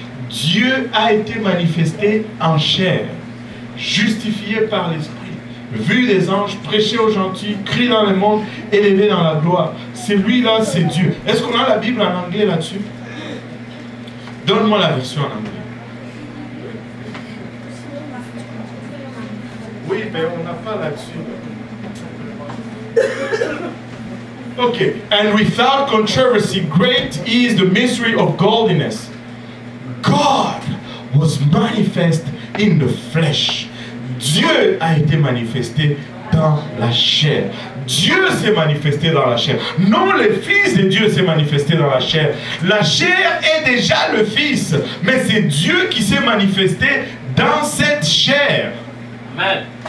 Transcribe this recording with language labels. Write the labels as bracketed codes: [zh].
[fr] Dieu a été manifesté en chair, justifié par l'Esprit, vu des anges, prêché aux gentils, crié dans le monde, élevé dans la gloire. C'est lui là, c'est Dieu. Est-ce qu'on a la Bible en anglais là-dessus? Donne-moi la version en anglais. Oui, mais on n'a pas là-dessus. [en] Okay, and without controversy, great is the mystery of godliness. God was manifest in the flesh. [fr] Dieu a été manifesté dans la chair. Dieu s'est manifesté dans la chair. Non, le Fils de Dieu s'est manifesté dans la chair. La chair est déjà le Fils, mais c'est Dieu qui s'est manifesté dans cette chair. Amen.